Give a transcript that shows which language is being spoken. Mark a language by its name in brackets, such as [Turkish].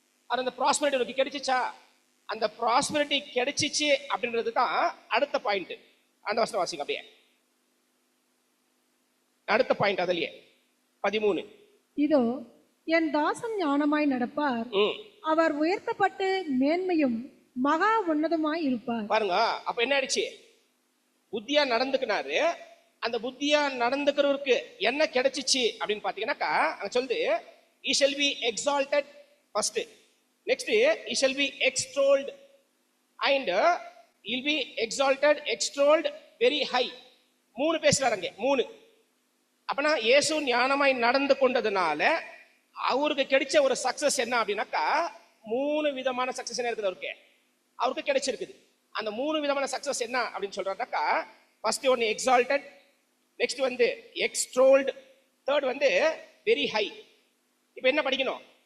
[Tamil] அந்த ப்ராஸ்பரிட்டி கிடைச்சிச்சா? அந்த ப்ராஸ்பரிட்டி கிடைச்சிச்சு அப்படின்றது தான் அடுத்த பாயிண்ட். அந்த வசனம் வாசிங்க அப்படியே, அடுத்த பாயிண்ட் அதுலயே 13. இதோ என் தாசன் ஞானமாய் நடப்பார், அவர் உயர்த்தப்பட்டு மேன்மையும் மகா உன்னதமாய் இருப்பார். பாருங்க, அப்ப என்ன ஆயிடுச்சு? புத்தியா நடந்துக்கினாரு. அந்த புத்தியா நடந்துக்கிறவருக்கு என்ன கிடைச்சிச்சு அப்படின்னு பாத்தீங்கன்னாக்கா, அங்க சொல்லுது [English] he shall be exalted first, next he shall be extolled and he'll be exalted, extolled very high. [Tamil] 3 பேசுறாங்க, 3. அப்பனா இயேசு ஞானமாய் நடந்து கொண்டதுனால அவருக்கு கிடைச்ச ஒரு சக்சஸ் என்ன அப்படின்னாக்கா, 3 விதமான சக்சஸ் என்ன இருக்குது அவருக்கு கிடைச்சிருக்குது. அந்த 3 விதமான சக்சஸ் என்ன அப்படின்னு சொல்றாருனாக்கா, [English] First ஒன்னு exalted, next extolled, third very high. [Tamil] இப்ப என்ன படிக்கணும்?